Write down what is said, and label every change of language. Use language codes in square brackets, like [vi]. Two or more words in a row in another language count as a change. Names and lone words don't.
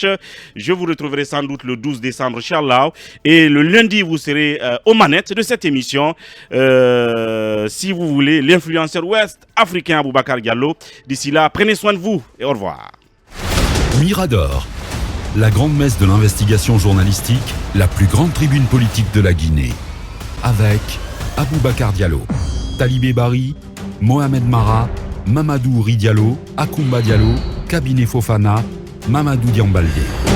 [fr] Je vous retrouverai sans doute le 12 décembre, Inch'Allah. Et le lundi, vous serez aux manettes de cette émission. Si vous voulez, l'influenceur ouest africain Aboubacar Diallo. D'ici là, prenez soin de vous et au revoir. Mirador, la grande messe de l'investigation journalistique, la plus grande tribune politique de la Guinée. Avec Aboubacar Diallo, Talibé Bari, Mohamed Mara, Mamadou Uri Diallo, Akoumba Diallo, Kabinet Fofana, Mamadou Diambalde.